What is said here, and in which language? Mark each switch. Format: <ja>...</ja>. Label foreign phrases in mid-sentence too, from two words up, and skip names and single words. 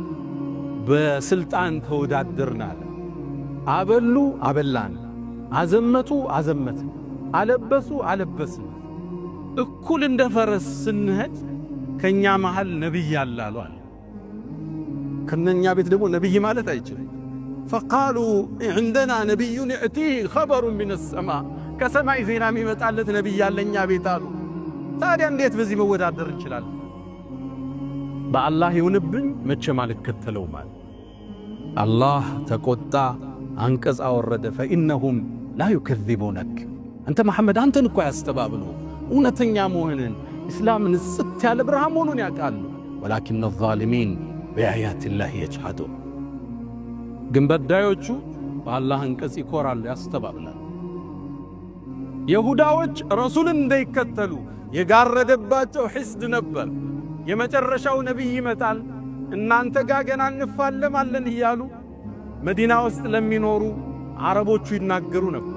<am>በስልጣን ተወዳደርናል። አበሉ አበላን፣ አዘመቱ አዘመትን፣ አለበሱ አለበስን። እኩል እንደ ፈረስ ስንሄድ ከኛ መሃል ነብይ አላሉ አለ። ከነኛ ቤት ደግሞ ነብይ ማለት አይችልም። ፈቃሉ</am> <ar>عندنا نبي يأتيه خبر من السماء</ar> <am>ከሰማይ ዜና የሚመጣለት ነብይ ያለኛ ቤት አሉ። ታዲያ እንዴት በዚህ መወዳደር እንችላለን? በአላህ ይሁንብኝ መቼም አልከተለው ማለት አላህ ተቆጣ፣ አንቀጽ አወረደ።</am> <ar>فإنهم لا يكذبونك</ar> <am>አንተ መሐመድ አንተን እኮ ያስተባብሉ እውነተኛ መሆንን እስላምን ጽት ያለ ብርሃን መሆኑን ያውቃሉ።</am> <ar>ولكن الظالمين بآيات الله يجحدون።</ar> <am>ግን በዳዮቹ በአላህ አንቀጽ ይኮራሉ፣ ያስተባብላሉ። ይሁዳዎች ረሱልን እንዳይከተሉ የጋረደባቸው ሒስድ ነበር። የመጨረሻው ነቢይ ይመጣል እናንተ ጋር ገና እንፋለማለን እያሉ መዲና ውስጥ ለሚኖሩ አረቦቹ ይናገሩ ነበር።</am>